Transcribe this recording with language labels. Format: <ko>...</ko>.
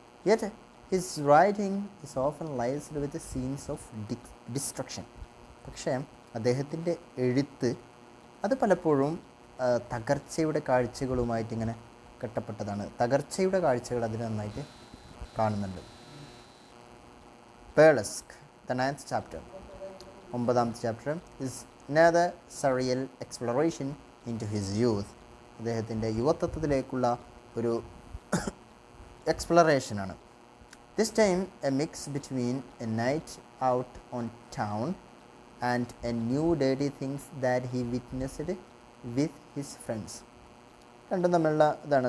<en>Yet his writing is often laced with scenes of destruction.</en> <ml>പക്ഷേ അദ്ദേഹത്തിൻ്റെ എഴുത്ത് അത് പലപ്പോഴും തകർച്ചയുടെ കാഴ്ചകളുമായിട്ട് ഇങ്ങനെ കെട്ടപ്പെട്ടതാണ്. തകർച്ചയുടെ കാഴ്ചകൾ അതിൽ നന്നായിട്ട് കാണുന്നുണ്ട്.</ml> <en>പേളസ്ക്, the 9th chapter, 9th chapter is another surreal exploration into his youth.</en> <ml>അദ്ദേഹത്തിൻ്റെ യുവത്വത്തിലേക്കുള്ള ഒരു എക്സ്പ്ലറേഷനാണ്.</ml> <en>This time a mix between a night out on town and a new dirty things that he witnessed with his friends.</en> <ml>രണ്ടും തമ്മിലുള്ള ഇതാണ്.</ml>